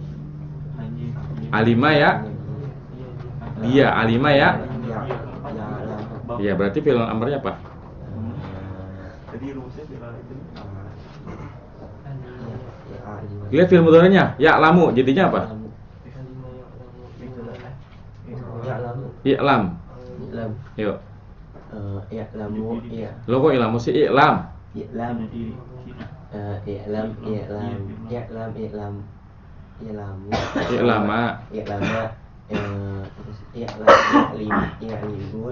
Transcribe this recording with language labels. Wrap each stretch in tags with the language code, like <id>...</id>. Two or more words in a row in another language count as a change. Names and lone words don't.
<id>Alima ya. Dia alima ya. Ya. Iya, berarti fi'il amrnya apa? Jadi rumusnya fi'il itu. Lihat fi'il mudhari'nya, ya'lamu jadinya apa?</id> <ar>يعلمُ. اعلم. اعلم.</ar> <id>Yuk.</id> <ar>يعلمُ.</ar> <id>Lo kok i'lamu sih i'lam?</id> <ar>اعلم.</ar> <id>Jadi sini.</id> <ar>اعلم. اعلمُ. اعلمَ. اعلمَ. Terus اعلمِ.</ar>